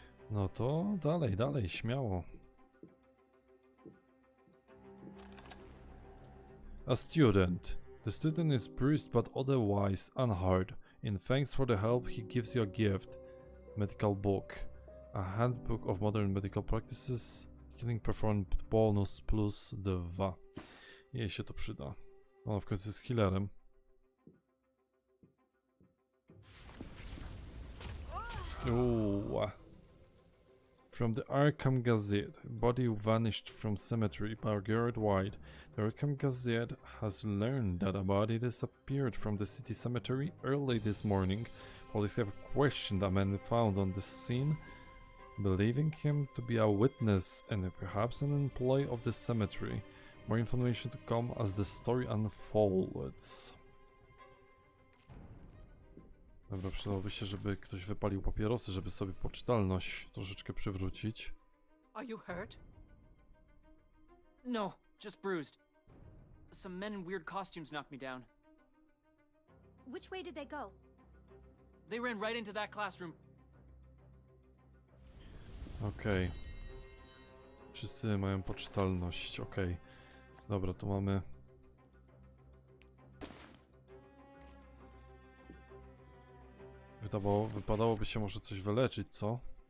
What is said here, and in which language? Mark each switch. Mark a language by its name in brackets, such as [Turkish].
[Polish] No to dalej, śmiało. [English] A student. The student is bruised but otherwise unhurt. In thanks for the help, he gives you a gift. Medical book. A handbook of modern medical practices. Healing performed bonus plus 2. [Polish] Jej się to przyda. Ona w końcu jest healerem. Ooh. [English] From the Arkham Gazette, a body vanished from cemetery Margaret White. The Arkham Gazette has learned that a body disappeared from the city cemetery early this morning. Police have questioned a man found on the scene, believing him to be a witness and perhaps an employee of the cemetery. More information to come as the story unfolds. [Polish] Dobra, przydałoby się, żeby ktoś wypalił papierosy, żeby sobie poczytalność troszeczkę przywrócić. [English] Are you hurt? No, just bruised. Some men in weird costumes knocked me down. Which way did they go? They ran right into that classroom. [Polish] Okej. Wszyscy mają poczytalność, okej. Dobra, tu mamy... Wypadałoby się może coś wyleczyć, co?